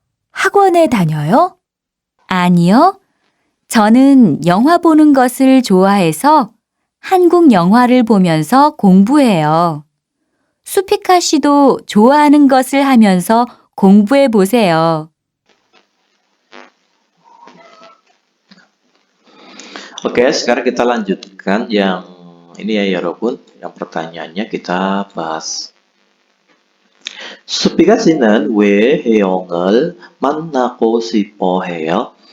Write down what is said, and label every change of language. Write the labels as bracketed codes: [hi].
[ko] 학원에 다녀요? 아니요. 저는 영화 보는 것을 좋아해서 한국 영화를 보면서 공부해요. 수피카 씨도 좋아하는 것을 하면서 공부해 보세요. [id] Oke, sekarang kita lanjutkan yang ini ya 여러분. Yang pertanyaannya kita bahas. [ko] 수피가 씨는 왜 혜영을 만나고 싶어 해요?